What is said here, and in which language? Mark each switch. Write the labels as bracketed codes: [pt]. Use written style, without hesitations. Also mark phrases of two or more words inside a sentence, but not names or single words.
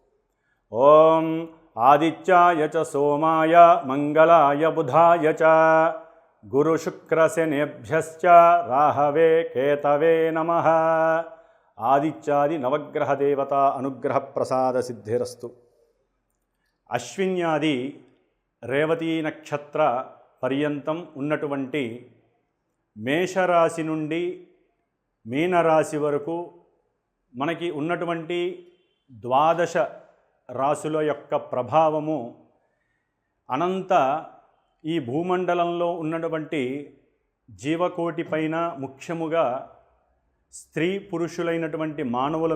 [sa] ओं आदित्याय च सोमाय मंगलाय बुधाय च गुरुशुक्रशनेभ्यश्च राहवे केतवे नमः। आदित्यादि नवग्रह देवता अनुग्रह प्रसाद सिद्धिरस्तु। [te] అశ్విన్యాది రేవతీ నక్షత్ర పర్యంతం ఉన్నటువంటి మేషరాశి నుండి మీనరాశి వరకు మనకి ఉన్నటువంటి ద్వాదశ రాశుల యొక్క ప్రభావము అనంత ఈ భూమండలంలో ఉన్నటువంటి జీవకోటి పైన ముఖ్యముగా స్త్రీ పురుషులైనటువంటి మానవుల